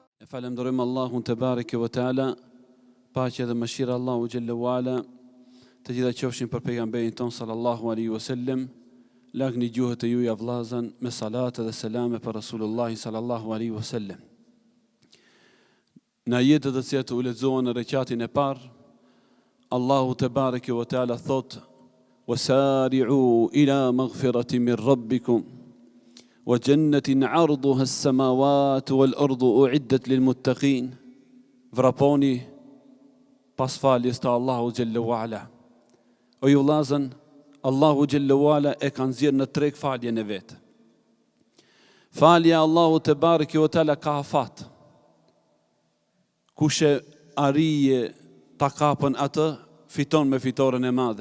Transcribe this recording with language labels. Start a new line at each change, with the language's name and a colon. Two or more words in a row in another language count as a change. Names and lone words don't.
Albanian: Falenderojmë Allahun
Arabic: تبارك وتعالى,
Albanian: paqja dhe mëshira Allahu
Arabic: جل وعلا,
Albanian: të gjitha qofshin për pejgamberin ton
Arabic: صلى الله عليه وسلم.
Albanian: Lagni gjuhët e juaja vllazën me salate dhe selame për
Arabic: رسول الله صلى الله عليه وسلم.
Albanian: Në ajetet të cilat u lexohen në rekatin e parë, Allahu
Arabic: تبارك وتعالى
Albanian: thot:
Arabic: "وسارعوا إلى مغفرة من ربكم وجنة عرضها السماوات والأرض أعدت للمتقين."
Albanian: Vraponi pas faljes të Allahu
Arabic: جل وعلا.
Albanian: O ju vllazën, Allahu
Arabic: جل وعلا
Albanian: e ka nxjerrë në treg faljen e vet. Falja Allahu
Arabic: تبارك وتعالى
Albanian: ka afat. Kush e arije ta kapën atë, fiton me fitoren e madhe.